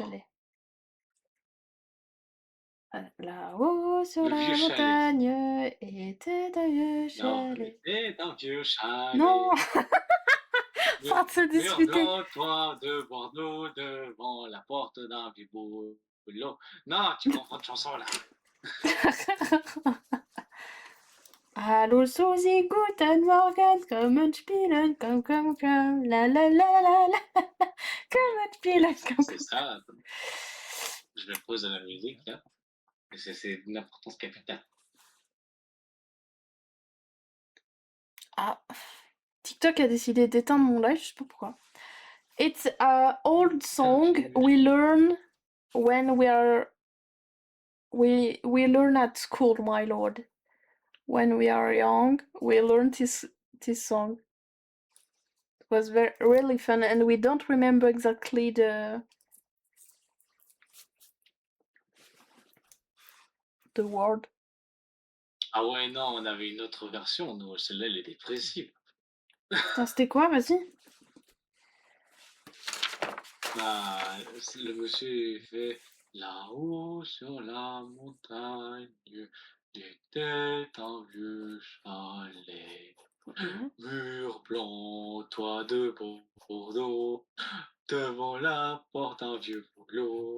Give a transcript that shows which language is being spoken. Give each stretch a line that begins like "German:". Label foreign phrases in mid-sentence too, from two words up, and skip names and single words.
French: chalet. Là-haut sur le la vieux chalet. montagne était un vieux Non, chalet. était un vieux chalet. Non, Mur, sans se mur disputer. blanc, toit de Bordeaux, devant la porte d'un vieux boulot. Non, tu confonds de chansons là.
German: Hallo Susi, guten Morgen, kommen spielen, komm, la la la la la, kommen spielen, komm.
French: C'est ça. Je me pose à la musique là. C'est d'une importance capitale. Ah, TikTok a décidé d'éteindre mon live, je sais pas pourquoi.
English: It's a old song we learn when we learn at school, my lord. When we are young, we learn this song. It was really fun, and we don't remember exactly the word.
French: Ah ouais, non, on avait une autre version, nous, celle-là, elle est dépressive. Attends, c'était quoi? Vas-y. Bah, le monsieur il fait là-haut sur la montagne, était un vieux chalet, mur blanc, toit de Bordeaux, devant la porte un vieux boulot.